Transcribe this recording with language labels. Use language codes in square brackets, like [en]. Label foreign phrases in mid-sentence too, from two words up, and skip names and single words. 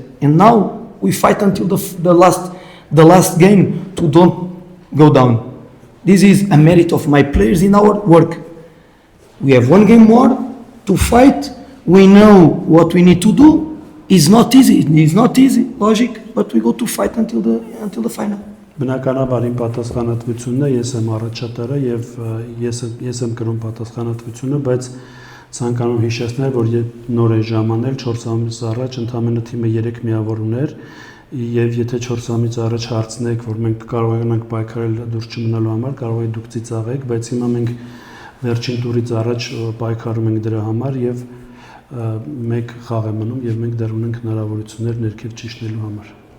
[en] And now we fight until the last game to don't go down. This is a merit of my players in our work. We have 1 game more to fight. We know what we need to do. It's not easy. It's not easy, logic, but we go to fight until the final. [hy] Բնականաբար իմ պատասխանատվությունն է, ես եմ առաջատարը եւ ես եմ կրում պատասխանատվությունը, բայց ցանկանում հիշեցնել, որ նոր է ժամանել 4 ամիս առաջ ընդամենը թիմը 3 միավոր ուներ եւ եթե 4 ամիս առաջ հարցնեք, որ մենք կարողանանք պայքարել դուրս չմնալու համար, կարող եք դուք ծիծաղեք, բայց հիմա մենք վերջին տուրից առաջ պայքարում ենք դրա համար եւ մեկ խաղ է մնում եւ մենք դեռ ունենք հնարավորություններ ներքև ճիշտելու համար։